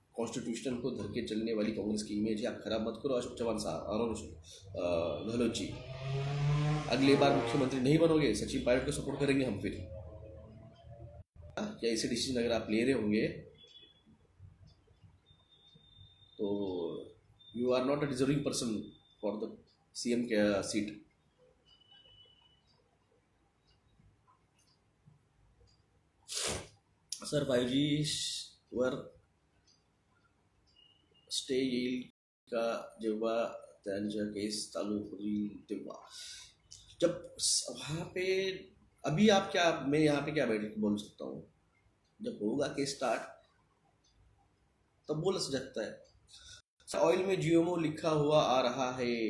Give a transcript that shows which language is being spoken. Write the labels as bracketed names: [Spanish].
[Hindi] Constitution को धर के चलने वाली कांग्रेस की इमेज है, आप खराब मत करो। अशोक चौहान साहब और गहलोत जी, अगली बार मुख्यमंत्री नहीं बनोगे, सचिन पायलट को सपोर्ट करेंगे हम फिर। क्या ऐसे डिसीजन अगर आप ले रहे होंगे तो [English] You are not a deserving person for the CM seat. [Marathi] Sir 5G वर स्टे येईल का जेव्हा त्यांच्या केस चालू होईल तेव्हा? [Hindi] जब वहाँ पे अभी आप क्या, मैं यहाँ पे क्या बैठ बोल सकता हूँ, जब होगा केस स्टार्ट तब बोल सकता है। ऑयल में जीएमओ लिखा हुआ आ रहा है।